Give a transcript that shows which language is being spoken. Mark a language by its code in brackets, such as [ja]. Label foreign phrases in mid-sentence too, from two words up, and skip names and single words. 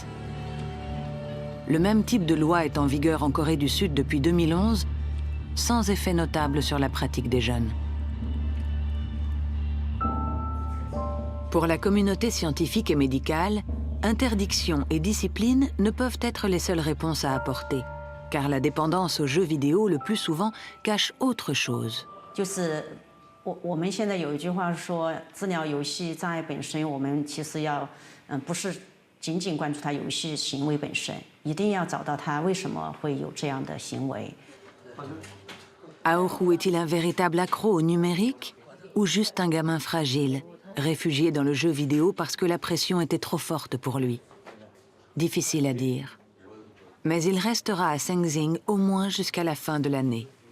[fr] Le même type de loi est en vigueur en Corée du Sud depuis 2011, sans effet notable sur la pratique des jeunes. Pour la communauté scientifique et médicale, interdiction et discipline ne peuvent être les seules réponses à apporter, car la dépendance aux jeux vidéo le plus souvent cache autre chose. [zh] 就是我们现在有一句话说，治疗游戏障碍本身，我们其实要不是仅仅关注他游戏行为本身，一定要找到他为什么会有这样的行为。 [fr] Aourou est-il un véritable accro au numérique ou juste un gamin fragile, réfugié dans le jeu vidéo parce que la pression était trop forte pour lui? Difficile à dire. Mais il restera à Sengzing au moins jusqu'à la fin de l'année.